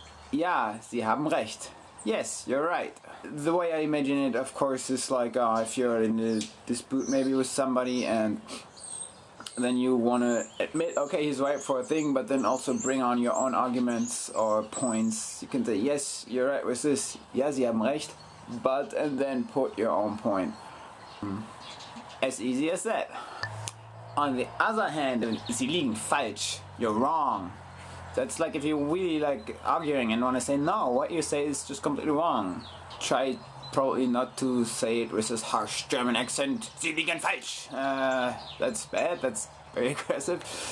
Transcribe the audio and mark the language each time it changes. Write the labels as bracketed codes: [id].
[de] Ja, Sie haben recht. [en] Yes, you're right. The way I imagine it, of course, is like if you're in a dispute maybe with somebody and then you want to admit, okay, he's right for a thing, but then also bring on your own arguments or points. You can say, yes, you're right with this. [de] Ja, Sie haben recht. [en] But, and then put your own point. As easy as that. On the other hand, [de] Sie liegen falsch. [en] You're wrong. That's like if you're really like arguing and want to say, no, what you say is just completely wrong. Try probably not to say it with this harsh German accent. [de] Sie liegen falsch. [en] That's bad. That's very aggressive.